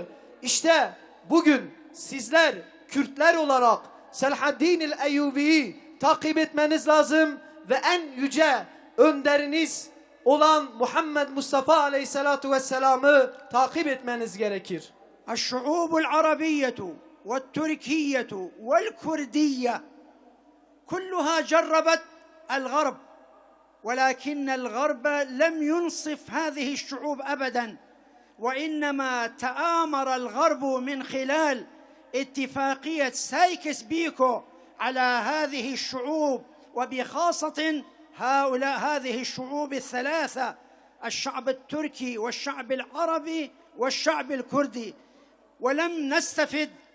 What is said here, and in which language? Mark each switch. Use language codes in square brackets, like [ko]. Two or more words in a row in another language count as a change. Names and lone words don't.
[tr] İşte bugün sizler Kürtler olarak Salahaddin el-Eyyubi'yi takip etmeniz lazım ve en yüce önderiniz olan Muhammed Mustafa [ar] عليه الصلاة والسلام'ı [tr] takip etmeniz gerekir. [ar] الشعوب العربية والتركية والكردية كلها جربت الغرب، ولكن الغرب لم ينصف هذه الشعوب أبدا، وإنما تآمر الغرب من خلال اتفاقية سايكس بيكو على هذه الشعوب، وبخاصة هذه الشعوب الثلاثة، الشعب التركي والشعب العربي والشعب الكردي، ولم نستفد